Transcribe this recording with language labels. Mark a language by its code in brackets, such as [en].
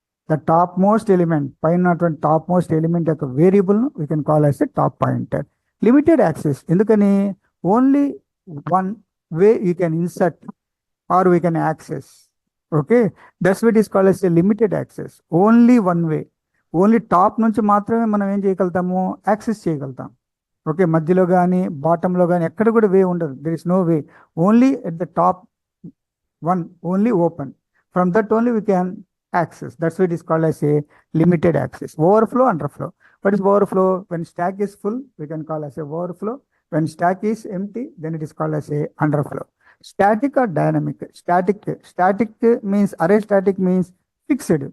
[en] The topmost element, పైన topmost element యొక్క variable we can call as a top pointer. Limited access. ఎందుకని? Only one way you can insert or we can access. Okay, that's what is called as a limited access. Only one way. [te] Only top నుంచి మాత్రమే మనం ఏం చేయగలుగుతాము? Access చేయగలుగుతాం. Okay, మధ్యలో కానీ బాటంలో కానీ ఎక్కడ కూడా వే ఉండదు. [en] There is no way. Only at the top one only open. From that only we can access. That's why it is called as a limited access. Overflow, underflow. What is overflow? When stack is full, we can call as a overflow. When stack is empty, then it is called as a underflow. Static or dynamic? Static means array static means fixed.